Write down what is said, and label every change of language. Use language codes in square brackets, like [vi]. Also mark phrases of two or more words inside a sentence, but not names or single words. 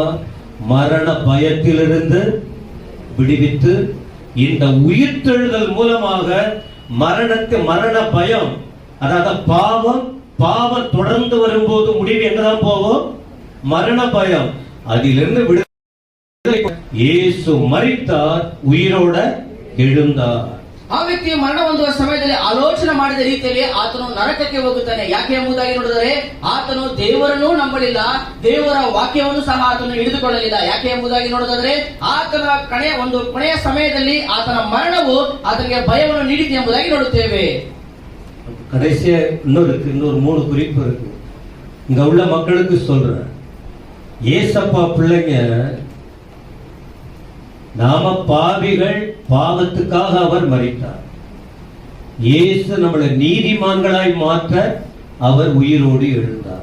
[ta] மரண பயத்திலிருந்து விடுவித்து இந்த உயிர்த்தெழுதல் மூலமாக மரண பயம், அதாவது பாவம் தொடர்ந்து வரும்போது முடிவு எங்கதான் போகும்? மரண பயம். அதிலிருந்து விடுதலை. இயேசு மரித்தார், உயிரோட எழுந்தார். [kn] ಆ ವ್ಯಕ್ತಿಯು ಮರಣ ಹೊಂದುವ ಸಮಯದಲ್ಲಿ ಆಲೋಚನೆ ಮಾಡಿದ ರೀತಿಯಲ್ಲಿ ಆತನು ನರಕಕ್ಕೆ ಹೋಗುತ್ತಾನೆ. ಯಾಕೆ ಎಂಬುದಾಗಿ ನೋಡಿದರೆ ಆತನು ದೇವರನ್ನೂ ನಂಬಲಿಲ್ಲ, ದೇವರ ವಾಕ್ಯವನ್ನು ಸಹ ಆತನು ಹಿಡಿದುಕೊಳ್ಳಲಿಲ್ಲ. ಯಾಕೆ ಎಂಬುದಾಗಿ ನೋಡೋದಾದ್ರೆ ಆತನ ಕೊನೆಯ ಸಮಯದಲ್ಲಿ ಆತನ ಮರಣವು ಆತನಿಗೆ ಭಯವನ್ನು ನೀಡಿತು ಎಂಬುದಾಗಿ ನೋಡುತ್ತೇವೆ. [ta] கடைசியா இன்னொரு 3 குறிப்பு இருக்கு. இங்க உள்ள மக்களுக்கு சொல்றேன், ஏசப்பா பிள்ளைங்க, நாம பாவிகள், பாவத்துக்காக அவர் மரித்தார். இயேசு நம்மளை நீதிமான்களாய் மாற்ற அவர் உயிரோடு எழுந்தார்.